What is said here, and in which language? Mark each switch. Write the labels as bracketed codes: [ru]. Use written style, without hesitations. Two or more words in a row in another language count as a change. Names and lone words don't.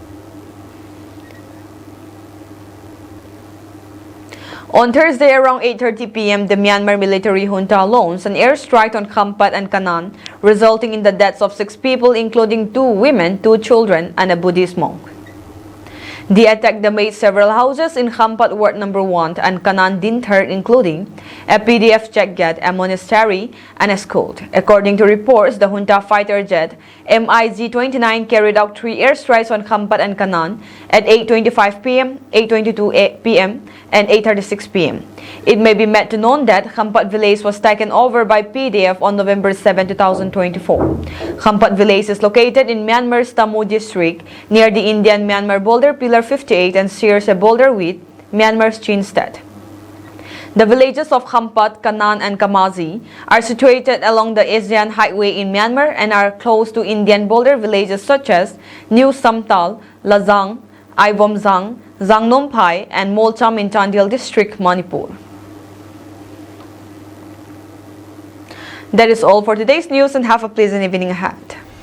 [en] On Thursday around 8:30 p.m., the Myanmar military junta launched an airstrike on Khampat and Kanan, resulting in the deaths of 6 people, including 2 women, 2 children, and a Buddhist monk. The attack damaged several houses in Khampat Ward No. 1 and Kanan Dinthar, including a PDF checkgate, a monastery, and a school. According to reports, the junta fighter jet MiG-29 carried out 3 airstrikes on Khampat and Kanan at 8:25 p.m., 8:22 p.m., and 8:36 p.m. It may be made to known that Khampat village was taken over by PDF on November 7, 2024. Khampat village is located in Myanmar's Tamu district near the Indian-Myanmar border Pillar 58 and shares a border with Myanmar's Chin State. The villages of Khampat, Kanan, and Kamazi are situated along the ASEAN Highway in Myanmar and are close to Indian border villages such as New Samtal, Lazang, Aibomzang, Zangnompai, and Molcham in Chandil district, Manipur. That is all for today's news, and have a pleasant evening ahead.